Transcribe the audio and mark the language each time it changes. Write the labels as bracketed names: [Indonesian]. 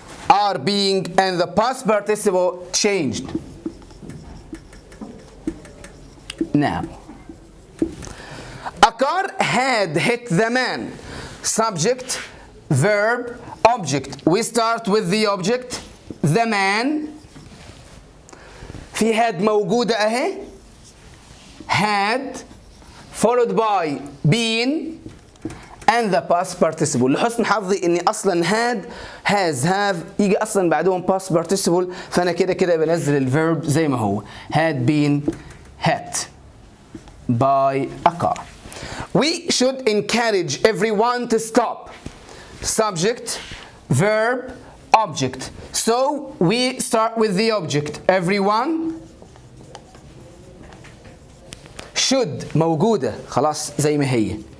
[English] Are being and the past participle changed. Now, a car had hit the man. Subject, verb, object. We start with the object, the man. [Arabic] في had موجودة أهي. [English] Had followed by been and the past participle. [Arabic] لحسن حظي إني أصلا had, has, have يجي أصلا بعدهم past participle، فأنا كده كده بنزل الverb زي ما هو. [English] Had been hit by a car. We should encourage everyone to stop. Subject, verb, object. So we start with the object. Everyone should [Arabic] موجودة خلاص زي ما هي.